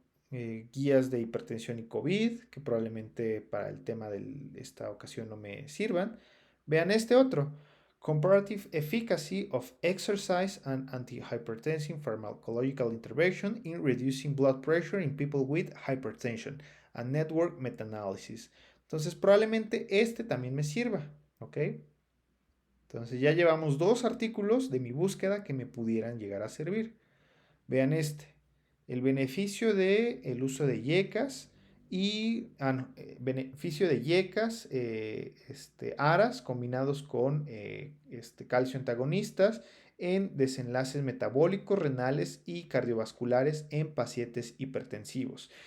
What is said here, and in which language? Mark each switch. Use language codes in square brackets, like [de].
[es] Guías de hipertensión y COVID, que probablemente para el tema de esta ocasión no me sirvan. Vean este otro. [en] Comparative efficacy of exercise and antihypertensive pharmacological intervention in reducing blood pressure in people with hypertension, a network meta-analysis. [es] Entonces, probablemente este también me sirva, ¿ok? Entonces, ya llevamos dos artículos de mi búsqueda que me pudieran llegar a servir. Vean este, el beneficio del uso de yecas y beneficio de yecas, aras combinados con calcio antagonistas en desenlaces metabólicos, renales y cardiovasculares en pacientes hipertensivos.